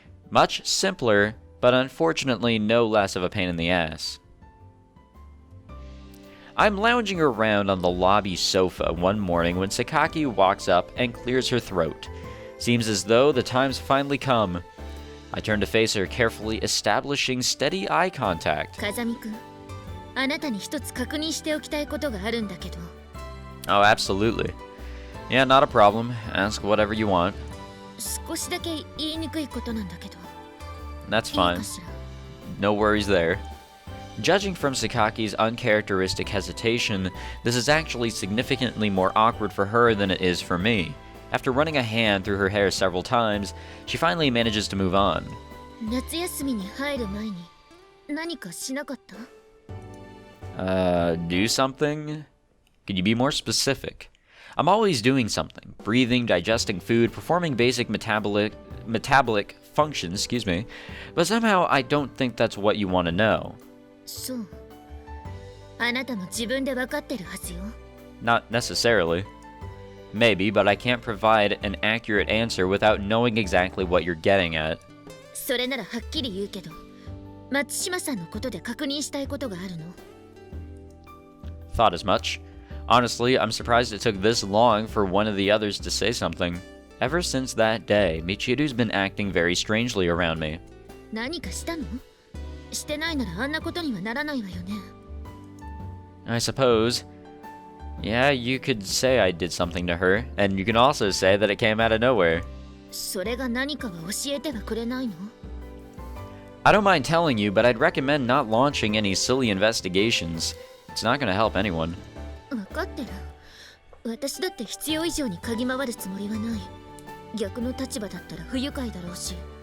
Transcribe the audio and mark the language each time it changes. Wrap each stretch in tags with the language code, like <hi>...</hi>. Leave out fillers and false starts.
<en>Much simpler, but unfortunately no less of a pain in the ass. I'm lounging around on the lobby sofa one morning when Sakaki walks up and clears her throat. Seems as though the time's finally come. I turn to face her, carefully establishing steady eye contact.</en> <ja>Kazami-kun, あなたに一つ確認しておきたいことがあるんだけど。</ja> <en>Oh, absolutely. Yeah, not a problem. Ask whatever you want.</en> <ja>少しだけ言いにくいことなんだけど。</ja> <en>That's fine. No worries there. Judging from Sakaki's uncharacteristic hesitation, this is actually significantly more awkward for her than it is for me. After running a hand through her hair several times, she finally manages to move on.</en> <ja>夏休みに入る前に何かしなかった？</ja> <en>Do something? Could you be more specific? I'm always doing something. Breathing, digesting food, performing basic metabolic functions, but somehow I don't think that's what you want to know.</en> <ja>そう。あなたも自分で分かってるはずよ。</ja> <en>Not necessarily. Maybe, but I can't provide an accurate answer without knowing exactly what you're getting at.</en> <ja>それならはっきり言うけど、松島さんのことで確認したいことがあるの。</ja> <en>Thought as much. Honestly, I'm surprised it took this long for one of the others to say something. Ever since that day, Michiru's been acting very strangely around me.</en> <ja>何かしたの？してないならあんなことにはならないわよね。</ja> <en>I suppose. Yeah, you could say I did something to her, and you can also say that it came out of nowhere.</en> <ja>それが何かは教えてはくれないの？</ja> <en>I don't mind telling you, but I'd recommend not launching any silly investigations. It's not going to help anyone.</en> <ja>分かってる。私だって必要以上に嗅ぎ回るつもりはない。逆の立場だったら不愉快だろうし。</ja>